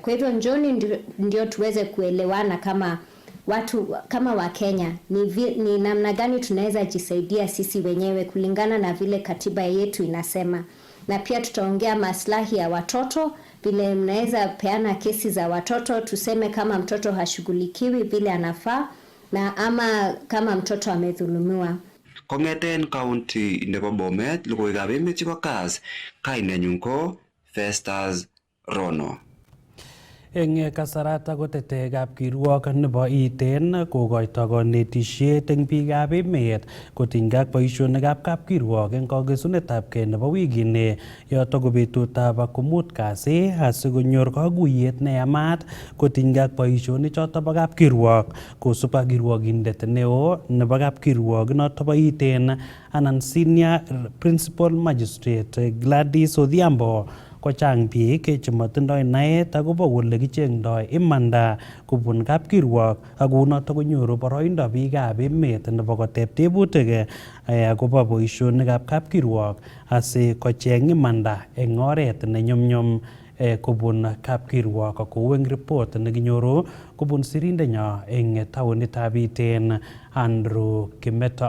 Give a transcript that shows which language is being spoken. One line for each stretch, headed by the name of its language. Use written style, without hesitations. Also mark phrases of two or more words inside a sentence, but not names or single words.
Swahili: Kwa hivyo njoni ndio tuweze kuelewana kama watu kama wa Kenya ni namna gani tunaweza jisaidia sisi wenyewe kulingana na vile katiba yetu inasema. Na pia tutaongea maslahi ya watoto, vile mnaweza peana kesi za watoto, tuseme kama mtoto hashughulikiwi vile anafaa na ama kama mtoto amedhulumiwa.
Kalenjin: Kongeten county nebo Bomet, logoiwekab emet chebo KAS, kainenyu ko Festus Rono. Eng kasarata kotete kapkirwok nebo Iten kokoito konetisiet eng biikab emet kotinygei ak boisionikab kapkirwok eng kakesunetabgei nebo wikini yoto ko betutab komut kasi asikonyor kakuyet neyamat kotinygei ak boisionik choto bo kapkirwok kosub ak kirwokindet neo nebo kapkirwok noto bo Iten anan
English: senior principal magistrate
Kalenjin: Gladys Odhiambo. Kochang biik chematindoi naet akobo kole kichengdoi imanda kobun kapkirwok ak kounoto konyoru boroindo biikab emet nebo koteb tebutik akobo boisionikab kapkirwok asi kocheng imanda eng oret nenyumnyum kobun kapkirwok kou eng report nekinyoru kobun sirindenyo eng taonitab Iten Andrew Kimeto.